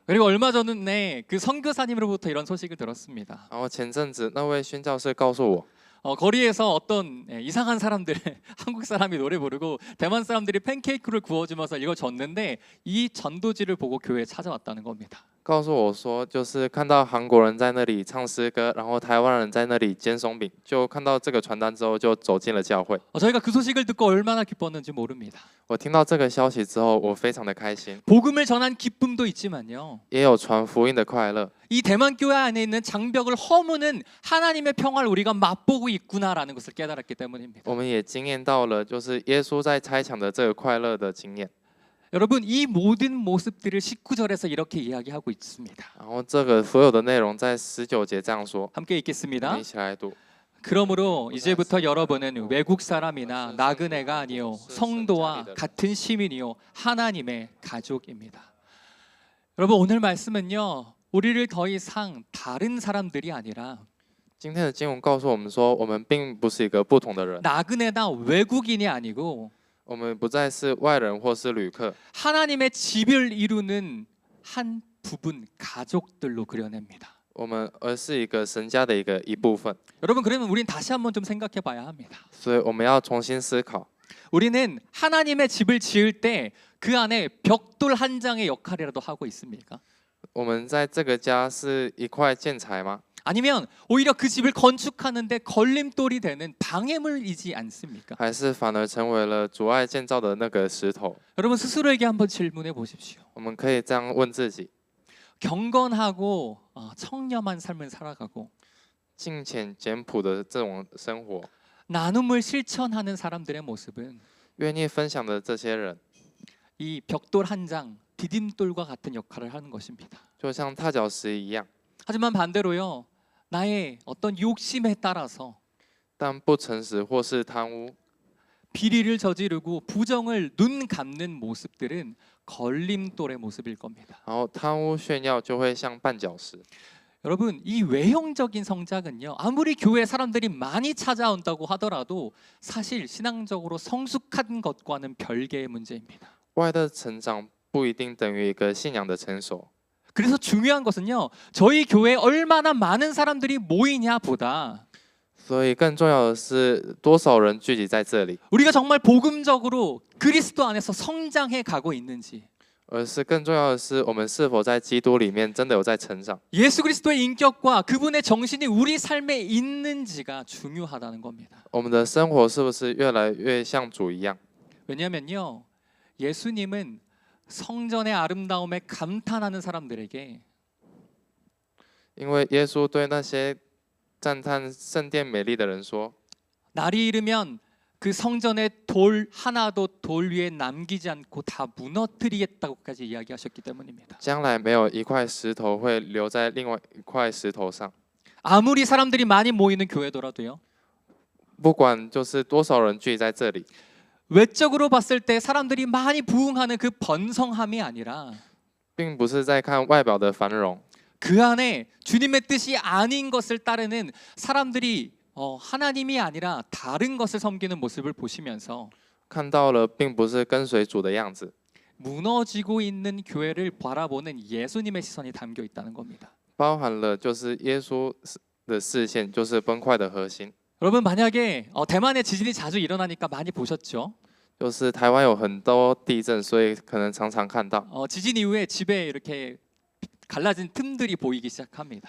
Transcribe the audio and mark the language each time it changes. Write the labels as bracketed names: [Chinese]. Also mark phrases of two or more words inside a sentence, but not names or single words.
[Korean] 그리고 얼마 전에 그 선교사님으로부터 이런 소식을 들었습니다. [Chinese] 然后前阵子那位宣教士告诉我， [Korean] 거리에서 어떤 이상한 사람들, 한국 사람이 노래 부르고 대만 사람들이 팬케이크를 구워주면서 이걸 줬는데 이 전도지를 보고 교회에 찾아왔다는 겁니다. [Chinese] 告诉我说，就是看到韩国人在那里唱诗歌，然后台湾人在那里煎松饼，就看到这个传单之后，就走进了教会。 [Korean] 저희가 그 소식을 듣고 얼마나 기뻤는지 모릅니다. [Chinese] 我听到这个消息之后，我非常的开心， [Korean] 복음을 전한 기쁨도 있지만요, [Chinese] 也有传福音的快乐。 [Korean] 이 대만 교회 안에 있는 장벽을 허무는 하나님의 평화를 우리가 맛보고 있구나라는 것을 깨달았기 때문입니다. [Chinese] 我们也经验到了，就是耶稣在拆墙的这个快乐的经验。 [Korean] 여러분, 이 모든 모습들을 19절에서 이렇게 이야기하고 있습니다. [Chinese] 然后这个所有的内容在19节这样说， [Korean] 함께 [Chinese] 我 [Korean] 읽겠습니다. [Chinese] 们一起来读。 [Korean] 그러므로 이제부터 여러분은 외국 사람이나 나그네가 아니요 성도와 같은 시민이요 하나님의 가족입니다. 여러분, 오늘 말씀은요, 우리를 더 이상 다른 사람들이 아니라 [Chinese] 今天的经文告诉我们说，我们并不是一个不同的人， [Korean] 나그네나 외국인이 아니고 [Chinese] 我们不再是外人或是旅客， [Korean] 하나님의 집을 이루는 한 부분 가족들로 그려냅니다. [Chinese] 而是一个神家的一部分。 [Korean] 여러분, 그러면 우린 다시 한번 좀 생각해 봐야 합니다. [Chinese] 所以我们要重新思考， [Korean] 우리는 하나님의 집을 지을 때 그 안에 벽돌 한 장의 역할이라도 하고 있습니까? [Chinese] 我们在这个家是一块建材吗？ [Korean] 아니면 오히려 그 집을 건축하는데 걸림돌이 되는 방해물이지 않습니까? [Chinese] 还是反而成为了阻碍建造的那个石头？ [Korean] 여러분, 스스로에게 한번 질문해 보십시오. [Chinese] 我们可以这样问自己： [Korean] 경건하고 청렴한 삶을 살아가고 [Chinese] 敬虔简朴的这种生活， [Korean] 나눔을 실천하는 사람들의 모습은 [Chinese] 愿意分享的这些人， [Korean] 이 벽돌 한 장, 디딤돌과 같은 역할을 하는 것입니다. [Chinese] 就像踏脚石一样。 [Korean] 하지만 반대로요, 나의 어떤 욕심에 따라서 [Chinese] 但不诚实或是贪污， [Korean] 비리를 저지르고 부정을 눈 감는 모습들은 걸림돌의 모습일 겁니다. [Chinese] 然后贪污炫耀就会像绊脚石。 [Korean] 여러분, 이 외형적인 성장은요, 아무리 교회 사람들이 많이 찾아온다고 하더라도 사실 신앙적으로 성숙한 것과는 별개의 문제입니다. [Chinese] 外的成长不一定等于一个信仰的成熟。 [Korean] 그래서 중요한 것은요, 저희 교회에 얼마나 많은 사람들이 모이냐보다 [Chinese] 所以更重要的是多少人聚集在这里， [Korean] 우리가 정말 복음적으로 그리스도 안에서 성장해 가고 있는지, [Chinese] 而是更重要的是我们是否在基督里面真的有在成长。 [Korean] 예수 그리스도의 인격과 그분의 정신이 우리 삶에 있는지가 중요하다는 겁니다. [Chinese] 我们的生活是不是越来越像主一样？ [Korean] 왜냐면요, 예수님은 성전의 아름다움에 감탄하는 사람들에게 [Chinese] 因为耶稣对那些赞叹圣殿美丽的人说： [Korean] 날이 이르면 그 성전의 돌 하나도 돌 위에 남기지 않고 다 무너뜨리겠다고까지 이야기하셨기 때문입니다. [Chinese] 将来没有一块石头会留在另外一块石头上。 [Korean] 아무리 사람들이 많이 모이는 교회더라도요, [Chinese] 不管就是多少人聚在这里， [Korean] 외적으로 봤을 때 사람들이 많이 부흥하는 그 번성함이 아니라 [Chinese] 并不是在看外表的繁荣， [Korean] 그 안에 주님의 뜻이 아닌 것을 따르는 사람들이 하나님이 아니라 다른 것을 섬기는 모습을 보시면서 [Chinese] 看到了并不是跟随主的样子， [Korean] 무너지고 있는 교회를 바라보는 예수님의 시선이 담겨 있다는 겁니다. [Chinese] 包含了就是耶稣的视线，就是崩坏的核心。 [Korean] 여러분, 만약에 대만에 지진이 자주 일어나니까 많이 보셨죠? [Chinese] 就是台湾有很多地震，所以可能常常看到， [Korean] 지진 이후에 집에 이렇게 갈라진 틈들이 보이기 시작합니다.